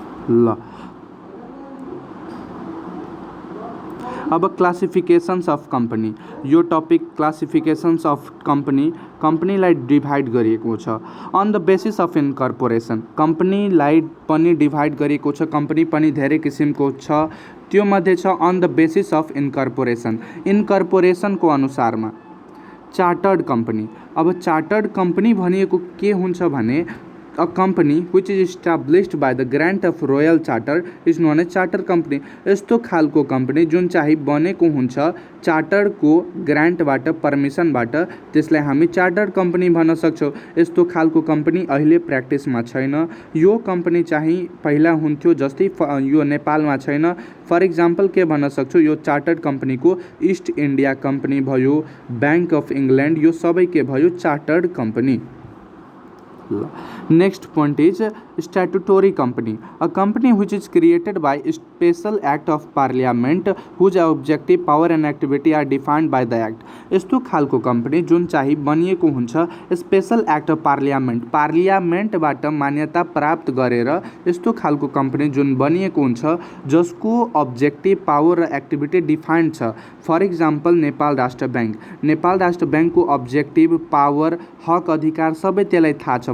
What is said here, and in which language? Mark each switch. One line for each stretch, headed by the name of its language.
Nepali: ल अब क्लासिफिकेशन्स of company, यो टपिक क्लासिफिकेशन्स अफ कम्पनीलाई डिभाइड गरिएको छ
English: On the basis of incorporation.
Nepali: कम्पनीलाई पनि डिभाइड गरिएको छ, कम्पनी पनि धेरै किसिमको छ, त्यो मध्ये छ
English: On the basis of incorporation.
Nepali: इनकर्पोरेसनको अनुसारमा चार्टर्ड कम्पनी। अब चार्टर्ड कम्पनी भनेको के हुन्छ भने
English: A company which is established by the grant of royal charter is known as charter company।
Nepali: यस्तो खालको कम्पनी जुन चाहिँ बनेको हुन्छ चार्टरको ग्रान्टबाट पर्मिसनबाट, त्यसलाई हामी चार्टर्ड कम्पनी भन्न सक्छौँ। यस्तो खालको कम्पनी अहिले प्र्याक्टिसमा छैन। यो कम्पनी चाहिँ पहिला हुन्थ्यो, जस्तै यो नेपालमा छैन।
English: for example
Nepali: के भन्न सक्छु, यो चार्टर्ड कम्पनीको ईस्ट इन्डिया कम्पनी भयो, ब्याङ्क अफ इङ्ल्यान्ड, यो सबै के भयो, chartered company.
English: Next point is statutory company, a company which is created by special act of parliament whose objective, power and activity are defined by the act।
Nepali: यस्तो खालको company जुन चाहिँ बनिएको हुन्छ स्पेशल एक्ट अफ पार्लियामेन्टबाट मान्यता प्राप्त गरेर, यस्तो खालको कम्पनी जुन बनिएको हुन्छ जसको अब्जेक्टिभ, पावर र एक्टिभिटी डिफाइन्ड छ।
English: for example
Nepali: नेपाल राष्ट्र ब्याङ्कको अब्जेक्टिभ, पावर, हक अधिकार सबै त्यसलाई थाहा छ।